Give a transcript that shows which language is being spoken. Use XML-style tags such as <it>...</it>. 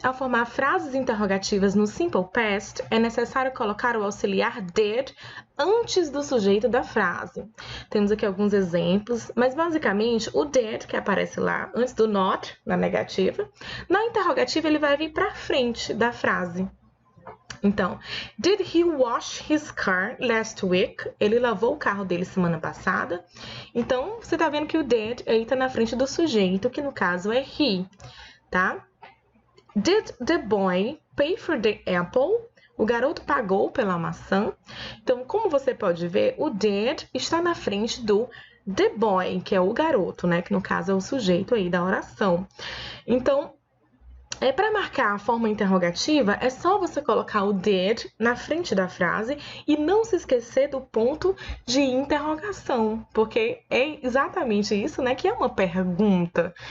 <pt>Ao formar frases interrogativas no simple past, é necessário colocar o auxiliar did antes do sujeito da frase. Temos aqui alguns exemplos, mas basicamente o did, que aparece lá antes do not, na negativa, na interrogativa ele vai vir para frente da frase. Então,</pt> <en>did he wash his car last week?</en> <pt>Ele lavou o carro dele semana passada. Então, você tá vendo que o did aí tá na frente do sujeito, que no caso é he, tá?</pt> <en>Did the boy pay for the apple?</en> <pt>O garoto pagou pela maçã. Então, como você pode ver, o did está na frente do the boy, que é o garoto, né? Que no caso é o sujeito aí da oração. Então, para marcar a forma interrogativa, é só você colocar o did na frente da frase e não se esquecer do ponto de interrogação, porque é exatamente isso, né, que é uma pergunta.</pt>